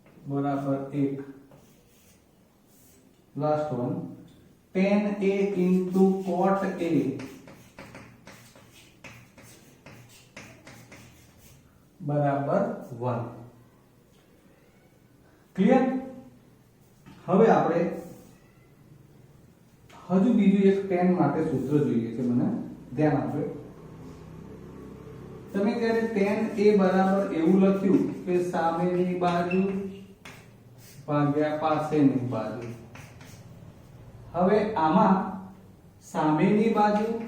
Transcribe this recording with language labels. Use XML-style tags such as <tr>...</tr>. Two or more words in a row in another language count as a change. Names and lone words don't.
<en>बराबर 1 last one tan a into cot a बराबर 1</en> <gu>क्लियर હવે આપણે હજુ બીજું એક tan માટે સૂત્ર જોઈએ છે મને ધ્યાન આપજો તમે જ્યારે tan a બરાબર એવું લખ્યું કે સામેની બાજુ ભાગ્યા પાસેની બાજુ હવે આમાં સામેની બાજુ</gu>